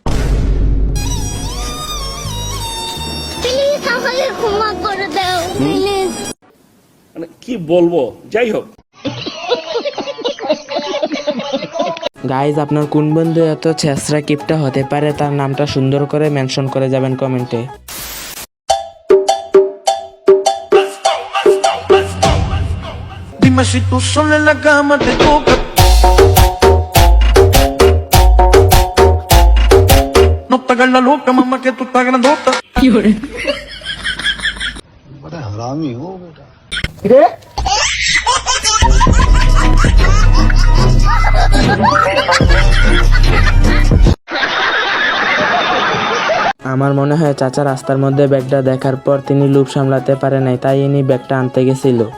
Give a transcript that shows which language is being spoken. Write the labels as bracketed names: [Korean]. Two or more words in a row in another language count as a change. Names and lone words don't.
[Bangla] প্লিজ আমাকে ক্ষমা করে দাও প্লিজ। মানে কি বলবো, যাই হোক। গাইজ, আপনার কোন বন্ধু এত ছেঁচড়া কিপটা হতে পারে, তার নামটা সুন্দর করে মেনশন করে যাবেন কমেন্টে। [Spanish] Dime si tú sola en la cama te toca. No te hagas la loca, mamá, que tú estás grandota. [Hindi] बड़ा हरामी हो बेटा। [Bangla] আমার মনে হয় চাচা রাস্তার মধ্যে ব্যাগটা দেখার পর তিনি লোভ সামলাতে পারে নাই, তাই ইনি ব্যাগটা আনতে গেছিল।